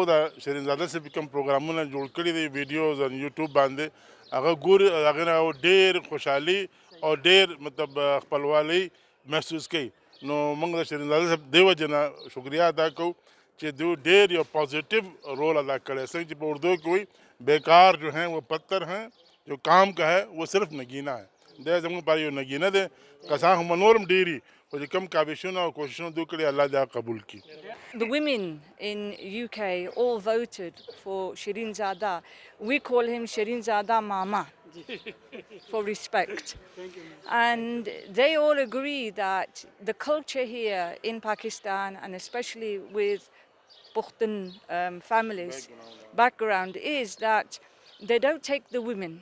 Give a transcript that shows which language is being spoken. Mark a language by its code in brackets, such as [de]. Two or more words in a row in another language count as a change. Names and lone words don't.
[ps] د شیرین زاده صاحب کوم پروګرامونه جوړ کړي دي [en] videos on YouTube [ps] باندې هغه ګوري هغې نه ډېر خوشحالي او ډېر مطلب خپلوالي محسوس کوي نو موږ د شیرین زاده صاحب دې وجې نه شکریه ادا کوو چې دوی ډېر یو [en] positive role [ps] ادا کړی څنګه چې په اردو کې وایي [ur] بیکار جو ہیں وہ پتھر ہیں جو کام کا ہے وہ صرف نگینہ [ps] ہے دا زموږ لپاره یو نګینه دی کسان هم نورم ډېري خو چې کوم کاوشونه او کوششونه دوی کړي الله دې قبول کړي. [en] The women in UK all voted for Shirin Zada. We call him Shirin Zada Mama for respect. And they all agree that the culture here in Pakistan and especially with Pakhtun families background is that they don't take the women.